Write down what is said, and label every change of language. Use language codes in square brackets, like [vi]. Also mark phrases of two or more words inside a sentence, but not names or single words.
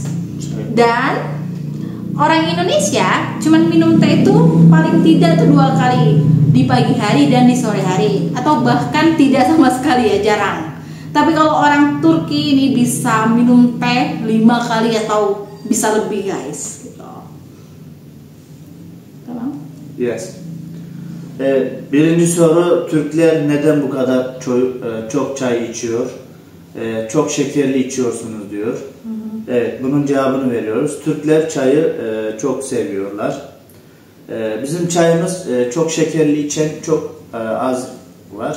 [id] Dan orang Indonesia cuman minum teh itu paling tidak tuh 2 kali, di pagi hari dan di sore hari, atau bahkan tidak sama sekali ya, jarang. Tapi kalau orang Turki ini bisa minum teh 5 kali atau bisa lebih guys gitu. [tr] Tamam? [en] Yes. [tr] Birinci soru, Türkler neden bu kadar çok çay içiyor? Çok şekerli içiyorsunuz diyor. Evet, bunun cevabını veriyoruz. Türkler çayı çok seviyorlar. Bizim çayımız çok şekerli içen çok az var.